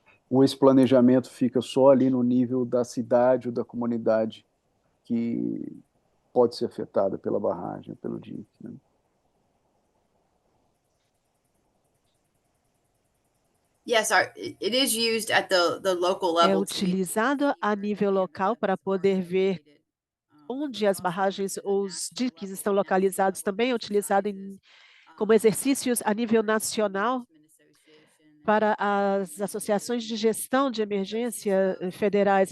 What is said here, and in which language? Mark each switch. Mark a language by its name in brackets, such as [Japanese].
[Portuguese] Ou esse planejamento fica só ali no nível da cidade ou da comunidade que pode ser afetada pela barragem, pelo dique, né? [English] Yes, it is used at the local [Portuguese] É [English] level to be [Portuguese] utilizado a nível local para poder ver onde as barragens ou os diques estão localizados. Também é utilizado como exercícios a nível nacional para as associações de gestão de emergência federais.